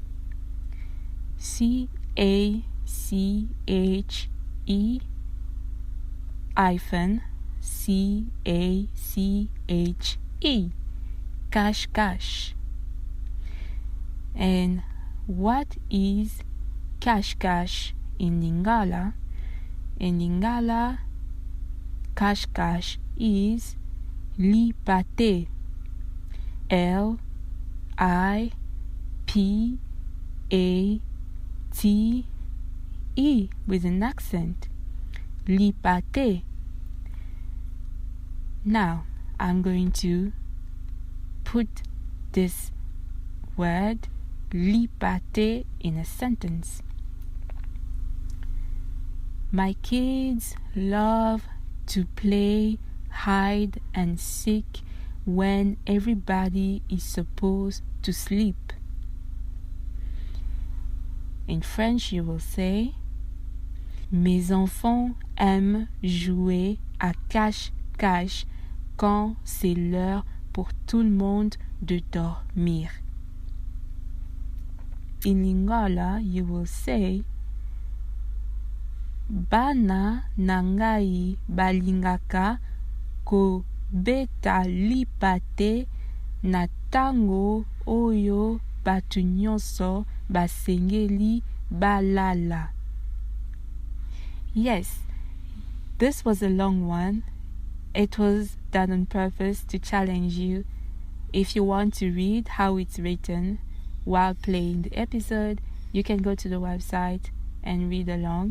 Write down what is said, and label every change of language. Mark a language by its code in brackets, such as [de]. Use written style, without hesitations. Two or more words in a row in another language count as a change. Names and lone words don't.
[fr] CACHE CACHE. Cache-cache. [en] And what is cache-cache in Lingala? In Lingala, cache-cache is lipate. LIPATE with an accent. Lipate. Now, I'm going to put this word lipate in a sentence. My kids love to play hide and seek when everybody is supposed to sleep. In French, you will say, [fr] Mes enfants aiment jouer à cache-cache quand c'est l'heure pour tout le monde de dormir. [en] In Lingala, you will say, [ln] Bana nangai balingaka kobeta lipate na tango oyo batu nyonso basengeli balala. [en] Yes, this was a long one. It was done on purpose to challenge you. If you want to read how it's written while playing the episode, you can go to the website and read along.